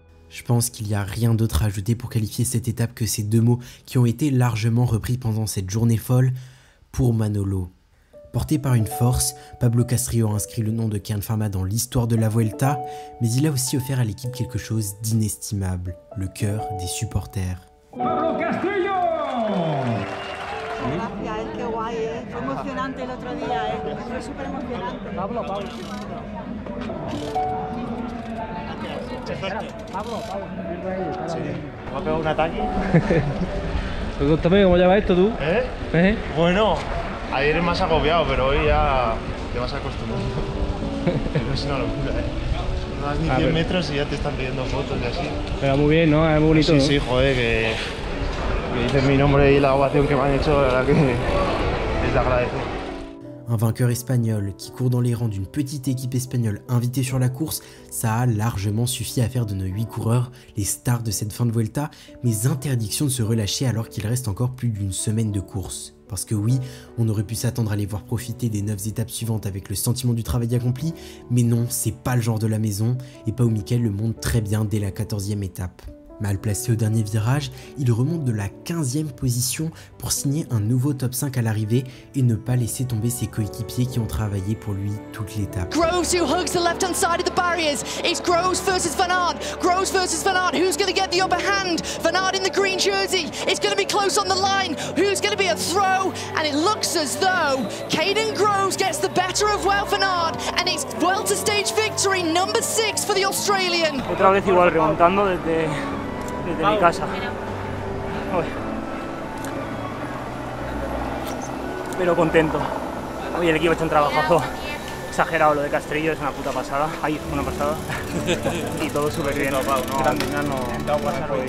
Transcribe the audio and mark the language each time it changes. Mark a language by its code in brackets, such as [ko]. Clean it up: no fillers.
[fr] Je pense qu'il n'y a rien d'autre à ajouter pour qualifier cette étape que ces deux mots qui ont été largement repris pendant cette journée folle pour Manolo. Porté par une force, Pablo Castillo a inscrit le nom de Kern Pharma dans l'histoire de la Vuelta, mais il a aussi offert à l'équipe quelque chose d'inestimable, le cœur des supporters. Pablo Castillo! [es] Gracias, qué guay, fue emocionante el otro día, fue súper emocionante. Pablo. Pablo. Sí. ¿Me ha pegado un ataque? Pues cuéntame, ¿cómo llevas esto tú? Bueno, ayer es más agobiado, pero hoy ya te vas acostumbrando. Pero es una locura, No das ni 100 metros y ya te están pidiendo fotos y así. Pero muy bien, ¿no? Es muy bonito, Sí, joder, que dicen mi nombre y la ovación que me han hecho, la verdad que es de agradecer. [fr] Un vainqueur espagnol qui court dans les rangs d'une petite équipe espagnole invitée sur la course, ça a largement suffi à faire de nos 8 coureurs les stars de cette fin de Vuelta, mais interdiction de se relâcher alors qu'il reste encore plus d'une semaine de course. Parce que oui, on aurait pu s'attendre à les voir profiter des 9 étapes suivantes avec le sentiment du travail accompli, mais non, c'est pas le genre de la maison, et Pau Mikel le montre très bien dès la 14e étape. Mal placé au dernier virage, il remonte de la 15e position pour signer un nouveau top 5 à l'arrivée et ne pas laisser tomber ses coéquipiers qui ont travaillé pour lui toute l'étape. [en] Groves who hugs the left-hand side of the barriers. It's Groves versus Van Aert. Groves versus Van Aert. Who's going to get the upper hand? Van Aert in the green jersey. It's going to be close on the line. Who's going to be a throw? And it looks as though Caden Groves gets the better of Wout van Aert, and it's Vuelta stage victory number 6 for the Australian. [es] Otra vez igual remontando desde mi casa. Pero contento. Hoy el equipo ha hecho un trabajazo exagerado, lo de Castrillo es una puta pasada. Ahí, una pasada. Y todo súper bien. Grande, no pasa hoy.